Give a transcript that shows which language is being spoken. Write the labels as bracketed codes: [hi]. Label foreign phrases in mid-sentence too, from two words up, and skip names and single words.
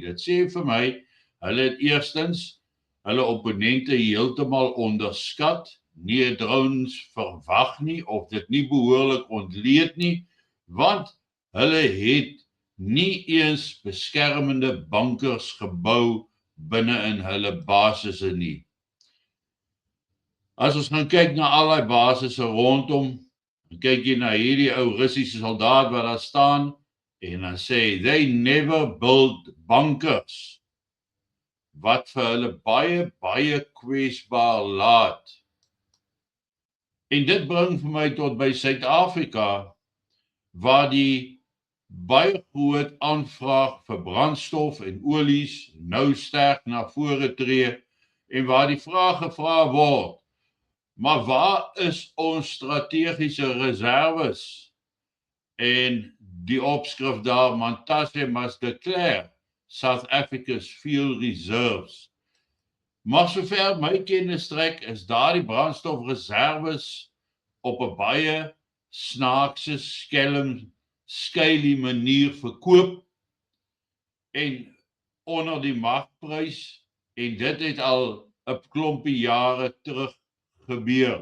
[af] Dit sê vir my, hulle het eerstens hulle opponente heeltemal onderskat, nie drones verwag nie, of dit nie behoorlik ontleed nie, want hulle het nie eens beskermende bunkers gebou binne in hulle basisse nie. As ons gaan kyk na al die basisse rondom, kyk jy na hierdie ou Russiese soldaat wat daar staan, en dan sê, [en] they never build bunkers, [af] wat vir hulle baie kwesbaar laat. En dit bring vir my tot by Suid-Afrika, waar die baie groot aanvraag vir brandstof en olies nou sterk na vore tree, en waar die vraag gevra word, maar waar is ons strategiese reserves? En die opskrif daar, [en] Mantashe must declare South Africa's fuel reserves. [af] Maar sover my kennis strek, is daar die brandstofreserves op 'n baie snaakse, skelm manier verkoop en onder die markprys, en dit het al 'n klompie jare terug gebeur.